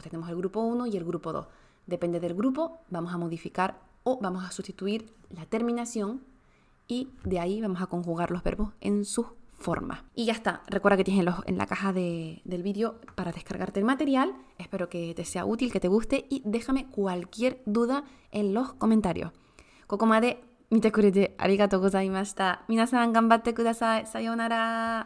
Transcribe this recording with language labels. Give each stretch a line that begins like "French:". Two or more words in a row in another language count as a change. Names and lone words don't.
Spanish: Tenemos el grupo 1 y el grupo 2. Depende del grupo, vamos a modificar o vamos a sustituir la terminación y de ahí vamos a conjugar los verbos en sus formas. Y ya está. Recuerda que tienes en la caja del vídeo para descargarte el material. Espero que te sea útil, que te guste y déjame cualquier duda en los comentarios.
Japanese: Kokomade 見てくれてありがとうございました。皆さん頑張ってください。さようなら。